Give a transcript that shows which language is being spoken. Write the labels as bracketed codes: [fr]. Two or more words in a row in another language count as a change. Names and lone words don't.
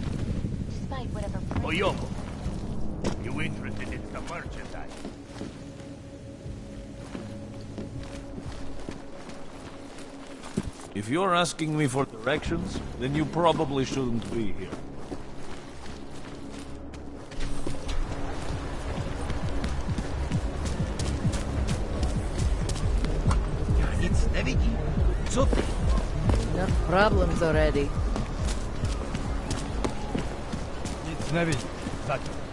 [en] Despite whatever... Oyoko, you interested in some merchandise? If you're asking me for directions, then you probably shouldn't be here. [cs] Nic nevidí. Co ty? [en] Enough problems already. [cs] Nic nevidí. Zatím.